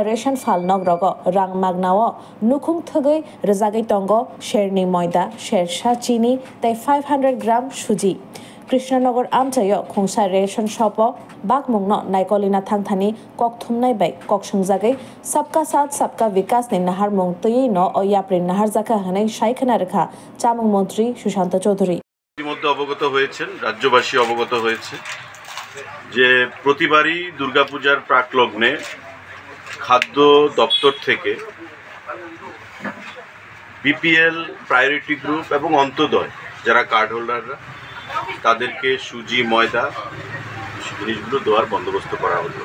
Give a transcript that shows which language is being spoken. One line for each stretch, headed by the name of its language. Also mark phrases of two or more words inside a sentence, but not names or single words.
Kok Borok: ration fal nogrogo rang magnao nukhung thogoi rejagai tongo sherni moida shersha chini tei 500 gram suji Krishnanagar amchayo khungsa ration shop bakmungno naikolina thangthani kok thumnai bai kok sungjagai
Hindi: sabka sath sabka vikas
Kok Borok: ni nahar mungtui no oyapri nahar jaka hanai shaikhana rekha chamung মন্ত্রী সুশান্ত চৌধুরী
Bangla: ইতিমধ্যে অবগত হয়েছেন রাজ্যবাসী অবগত হয়েছে যে প্রতিবারই দুর্গাপূজার প্রাকলগ্নে খাদ্য দপ্তর থেকে
English: BPL priority group
Bangla: এবং অন্তোদয় যারা
English: card holders
Bangla: তাদেরকে সুজি ময়দা জিনিসগুলো দেওয়ার বন্দোবস্ত করা হলো।